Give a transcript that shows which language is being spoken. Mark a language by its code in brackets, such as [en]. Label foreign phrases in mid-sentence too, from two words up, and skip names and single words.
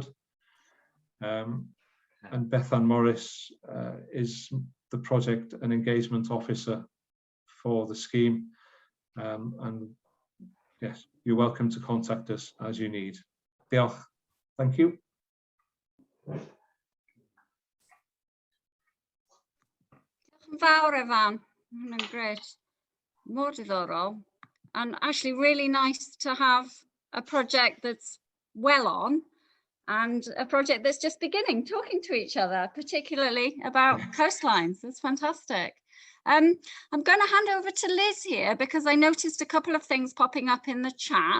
[en] And Bethan Morris is the project and engagement officer for the scheme. And yes, you're welcome to contact us as you need. Diolch. Thank you. [cy] Diolch yn fawr, Evan. Hwnna'n great. More diddorol. [en] And actually really nice to have a project that's well on and a project that's just beginning, talking to each other, particularly about coastlines. That's fantastic. I'm going to hand over to Liz here because I noticed a couple of things popping up in the chat.